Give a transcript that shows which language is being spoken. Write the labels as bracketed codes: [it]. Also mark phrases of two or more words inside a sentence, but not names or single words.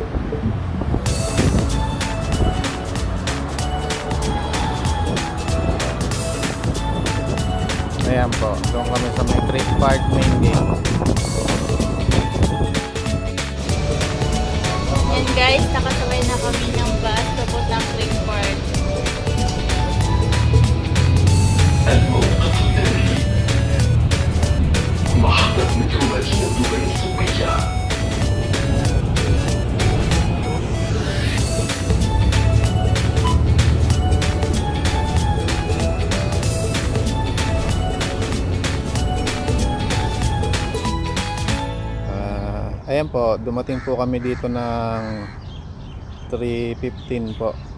[tl] Ayan po, doon kami sa may Creek Park main gate. Yan guys, nakasabay na kami ng bus papuntang Creek Park. [ar] الموقف الثاني محطة مترو مدينة دبي الطبية. [tl] Ayan po, dumating po kami dito ng 3:15 po.